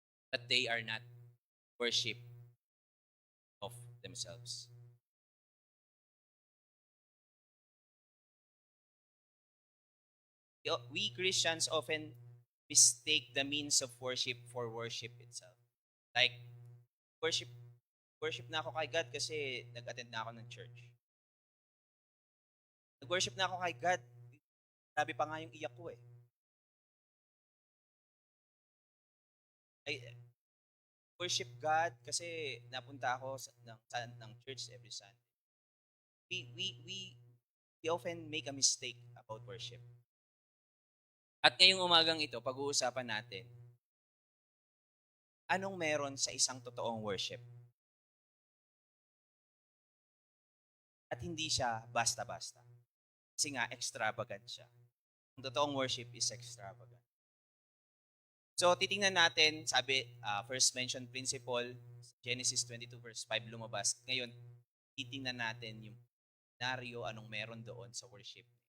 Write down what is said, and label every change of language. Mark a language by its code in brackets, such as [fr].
[en] But they are not worship of themselves. We Christians often mistake the means of worship for worship itself. [tl] Like, worship na ako kay God kasi nag-attend na ako ng church. Nag-worship na ako kay God, grabe pa nga yung iyak ko eh. [en] I worship God [tl] kasi napunta ako ng [en] church every Sunday. We often make a mistake about worship. [tl] At ngayong umagang ito, pag-uusapan natin, anong meron sa isang totoong worship? At hindi siya basta-basta. Kasi nga, extravagant siya. Ang totoong [en] worship is extravagant. [tl] So, titingnan natin, sabi, [en] first mentioned principle, [tl] Genesis 22 verse 5 lumabas. Ngayon, titingnan natin yung scenario, anong meron doon sa worship.